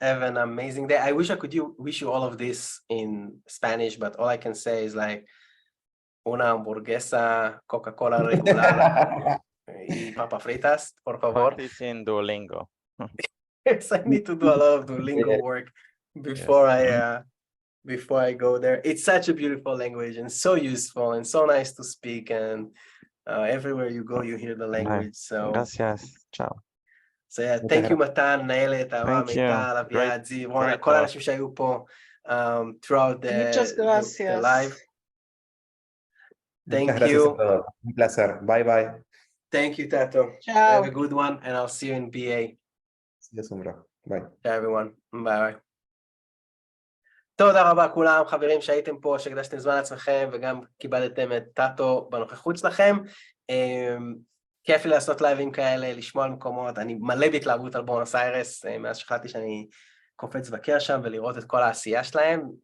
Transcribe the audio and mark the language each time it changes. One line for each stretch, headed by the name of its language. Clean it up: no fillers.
English: Have an amazing day. I wish I could wish you all of this in Spanish, but all I can say is like
Spanish: una hamburguesa, Coca-Cola regular y papas fritas, por favor.
English: Practice in Duolingo. Yes, I need to do a lot of Duolingo work before I go there. It's such a beautiful language and so useful and so nice to speak, and everywhere you go you hear the language. So
Spanish: gracias. Ciao.
English: So yeah, thank you, מתן, מנהלת, מיטל, אביעד, זיו, רונה,
Hebrew: כל האנשים שהיו פה
English: throughout the live. Thank you.
Spanish: Un placer. Bye bye.
English: Thank you, Tato.
Spanish: Ciao.
English: Have a good one, and I'll see you in BA. See you soon, bro. Bye. Ciao, everyone. Bye.
Hebrew: תודה רבה כולם, חברים שהייתם פה, שהקדשתם זמן לעצמכם, וגם קיבלתם את טאטו בנוכחות שלכם. כיף לי לעשות לייבים כאלה, לשמוע על מקומות. אני מלא בהתלהבות על בואנוס איירס, מאז שחלטתי שאני קופץ בקר שם ולראות את כל העשייה שלהם.